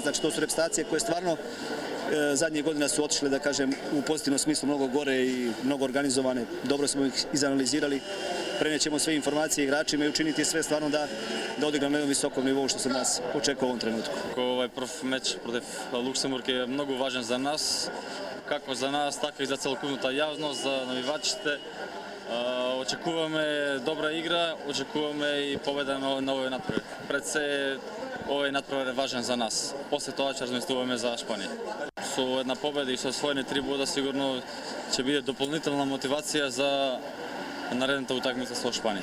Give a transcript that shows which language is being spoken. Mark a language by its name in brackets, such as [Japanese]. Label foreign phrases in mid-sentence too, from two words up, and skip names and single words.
[Serbian] Znači to su reprezentacije koje stvarno zadnjih godina su otišle, da kažem, u pozitivnom smislu mnogo gore i mnogo organizovane. Dobro smo ih izanalizirali. Prenećemo sve informacije igračima i učiniti sve stvarno da odigramo na jednom visokom nivou, što se nas očekuje u ovom trenutku. Ovaj prv meč protiv Luksemburg je mnogo važan za nas, kako za nas, [Macedonian] така и за целокупната јавност, за навивачите. Очекуваме добра игра, очекуваме и победа на овој надпревар. Пред се овој надпревар е важен за нас. После тоа ќе размислуваме за Шпанија. Со една победа и со освоени 3 бода сигурно ќе биде дополнителна мотивација за наредната утакмица со Шпанија.